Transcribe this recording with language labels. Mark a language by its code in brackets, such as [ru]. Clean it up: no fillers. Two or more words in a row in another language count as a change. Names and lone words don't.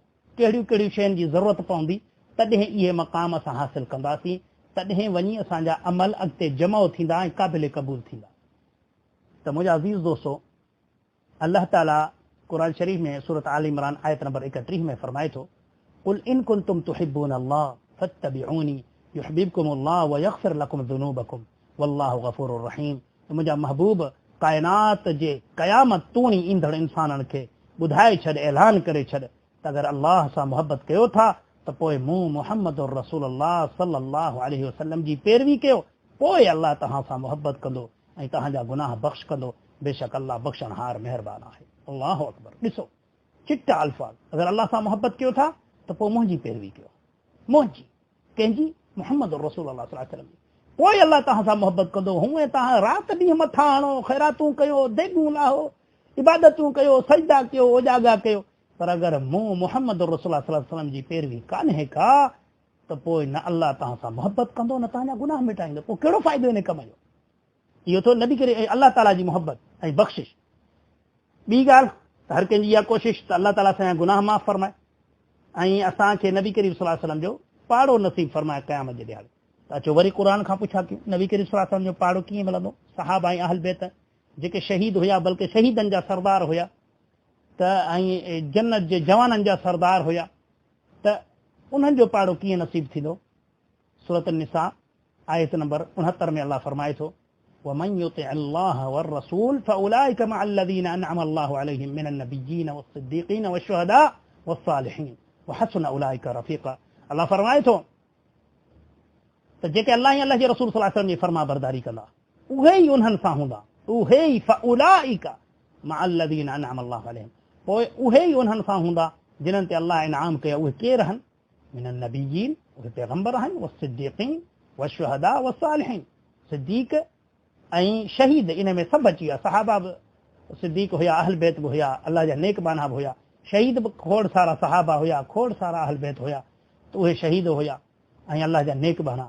[sd] कहिड़ियूं कहिड़ियूं शयुनि जी ज़रूरत पवंदी? तॾहिं इहे मक़ाम असां हासिल कंदासीं, तॾहिं वञी असांजा अमल अॻिते जमा थींदा ऐं क़ाबिल क़बूल थींदा। त मुंहिंजा अज़ीज़ दोस्तो, अल्लाह ताला क़ुरान शरीफ़ में सूरत आल इमरान आयत नंबर 31 में फरमाए थो, [ar] قل إن كنتم تحبون الله فاتبعوني يحببكم الله ويغفر لكم ذنوبكم والله غفور رحيم. [sd] मुंहिंजा महबूब कायनात जे क़यामत तूणी ईंदड़ इंसाननि खे ॿुधाए छॾ, ऐलान करे छॾ त अगरि अल्लाह सां मुहबत कयो था त पोइ मूं [ar] محمد رسول الله صلى الله عليه وسلم [sd] जी पैरवी कयो, पोइ अल्लाह तव्हां सां मुहबत कंदो ऐं तव्हांजा गुनाह बख़्श कंदो। बेशक अल्लाह बख़्शणहार महिरबान आहे। [ar] الله أكبر. [sd] ॾिसो चिटा अल्फाज़, अगरि अल्लाह सां मुहबत कयो था त पोइ मुंहिंजी पैरवी कयो, मुंहिंजी कंहिंजी? [ar] محمد رسول الله صلى الله عليه وسلم. [sd] पोइ अल्लाह तव्हां सां मुहबत कंदो। हूअं तव्हां राति ॾींहुं मथां हणो, ख़ैरातूं कयो, देगूं लाहो, इबादतूं कयो, सजदा कयो, उजागा कयो, पर अगरि मूं [ar] محمد رسول الله صلى الله عليه وسلم [sd] जी पैरवी कान्हे का त पोइ न अल्लाह तव्हां सां मुहबत कंदो, न तव्हांजा गुनाह मिटाईंदो। पोइ कहिड़ो फ़ाइदो इन कम जो? इहो थो नबी करे अल्लाह ताला जी मुहबत ऐं बख़्शिश। ॿी ॻाल्हि त हर कंहिंजी इहा कोशिशि त अल्लाह ताला असांजा गुनाह माफ़ फरमाए ऐं असांखे नबी करीम [ar] صلى الله عليه وسلم [sd] जो पाड़ो नसीब फरमाए क़यामत जे ॾियारे। त अचो वरी क़ुर खां पुछा कयूं, नबी करीम [ar] صلى الله عليه وسلم [sd] जो पाड़ो कीअं मिलंदो? सहाबा ऐं अहल बैत जेके शहीद हुया, बल्कि शहीदनि जा सरदार हुया, त ऐं जन्नत जे जवाननि जा सरदार हुया, त उन्हनि जो पाड़ो कीअं नसीब थींदो? सूरत निसा आयत नंबर 69 में अल्लाह फरमाए थो, [ar] ومن يطع الله والرسول فأولئك مع الذين أنعم الله عليهم من النبيين والصديقين والشهداء والصالحين وحسن أولئك رفيقا. [sd] अल्लाह फरमाए थो त जेके अल्लाह ऐं अल्लाह जे रसूल [ar] صلى الله عليه وسلم [sd] जी फरमा बरदारी कंदा, उहे ई उन्हनि सां हूंदा, उहे ई [ar] فأولئك مع الذين أنعم الله عليهم, [sd] पोइ उहे ई उन्हनि सां हूंदा जिन्हनि ते अल्लाह इनाम कया। उहे केर आहिनि? [ar] من النبيين, [sd] उहे पैगंबर आहिनि, [ar] والصديقين والشهداء والصالحين, [sd] सिद्दीक़ ऐं शहीद, इन में सभु अची विया। सहाबा बि सिद्दीक़ हुया, अहल बैत बि हुया, अल्लाह जा नेक बाना बि हुया, शहीद बि खोड़ सारा सहाबा हुया, खोड़ सारा अहल बैत हुया, त उहे शहीद हुया ऐं अल्लाह जा नेक बाना।